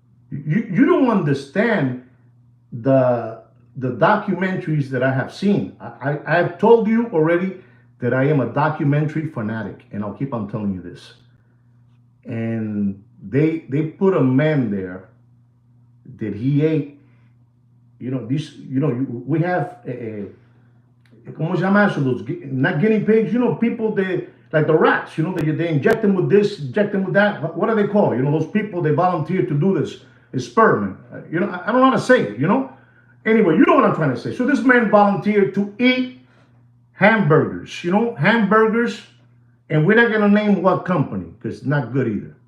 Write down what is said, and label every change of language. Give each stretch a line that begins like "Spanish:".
English: You don't understand the documentaries that I have seen. I've told you already that I am a documentary fanatic, and I'll keep on telling you this. And they put a man there that he ate. We have
Spanish: ¿cómo se llama eso?
English: Those not guinea pigs. People like the rats. They inject them with this, inject them with that. What are they called? Those people they volunteer to do this experiment. I don't know how to say it. Anyway, you know what I'm trying to say. So this man volunteered to eat hamburgers. Hamburgers, and we're not gonna name what company because it's not good either.